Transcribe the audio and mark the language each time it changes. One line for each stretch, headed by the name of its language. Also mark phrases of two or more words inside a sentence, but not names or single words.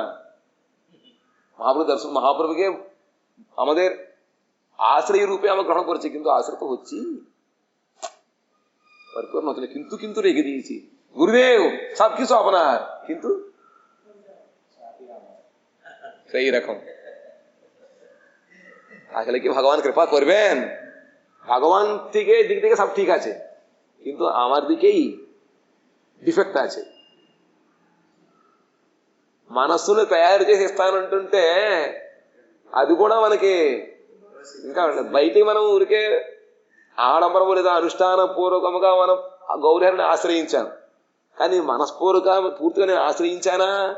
Bangla: মহাপ্রভু দর্শন, মহাপ্রভুকে আমাদের আশ্রয় রূপে আমরা গ্রহণ করছি, কিন্তু আশ্রয় তো হচ্ছি পরিপূর্ণ হচ্ছে, কিন্তু কিন্তু রেখে দিয়েছি। গুরুদেব সবকিছু আপনার, কিন্তু সেই রকম। আসলে কি ভগবান কৃপা করবেন? ভগবান থেকে দিক থেকে সব ঠিক আছে, কিন্তু আমার দিকেই డిఫెక్ట్ আছে।
Telugu: మనస్సును తయారు చేసే స్థానం అంటుంటే అది కూడా మనకి ఇంకా బయటికి మనం ఊరికే ఆడంబరము లేదా అనుష్ఠాన పూర్వకముగా మనం ఆ గౌరవాన్ని ఆశ్రయించాం, కానీ మనస్పూర్వక పూర్తిగా నేను ఆశ్రయించానా?